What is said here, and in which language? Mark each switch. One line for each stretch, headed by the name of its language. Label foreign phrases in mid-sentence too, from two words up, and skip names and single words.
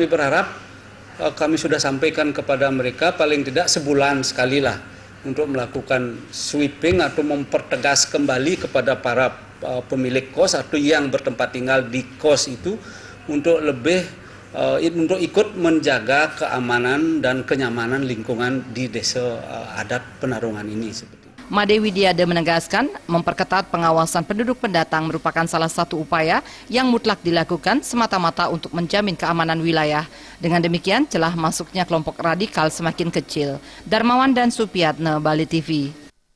Indonesian: berharap kami sudah sampaikan kepada mereka paling tidak sebulan sekali lah untuk melakukan sweeping atau mempertegas kembali kepada para pemilik kos atau yang bertempat tinggal di kos itu untuk untuk ikut menjaga keamanan dan kenyamanan lingkungan di desa adat Penarungan ini. Made Widiade menegaskan memperketat pengawasan penduduk pendatang merupakan salah satu upaya yang mutlak dilakukan semata-mata untuk menjamin keamanan wilayah. Dengan demikian celah masuknya kelompok radikal semakin kecil. Darmawan dan Supiatne, Bali TV.